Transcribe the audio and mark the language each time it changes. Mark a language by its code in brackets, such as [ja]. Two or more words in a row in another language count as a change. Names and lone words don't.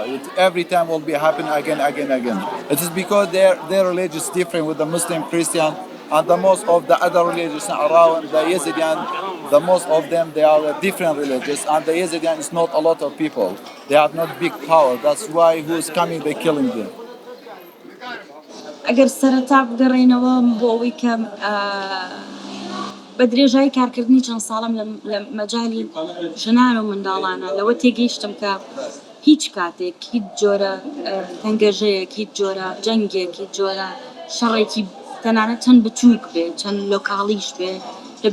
[en] Every time will be happen again. It is because their religion is different with the Muslim, Christian, and the most of the other religions around the Yezidian. The most of them they are different religions, and the Yezidian is not a lot of people. They have not big power. That's why who's coming, they killing them. [ckb] ئەگەر سەرەتا بگەڕێنەوە بۆ ئەوەی کە بە درێژایی کارکردنی چەند ساڵم لە مەجای ژنان و منداڵانە لەوە تێگەیشتم کە هیچ کاتێک هیچ جۆرە تەنگەژەیەک هیچ جۆرە جەنگێک هیچ جۆرە شەڕێکی تەنانەت چەند بچووک بێ چەند لۆکاڵیش بێ لە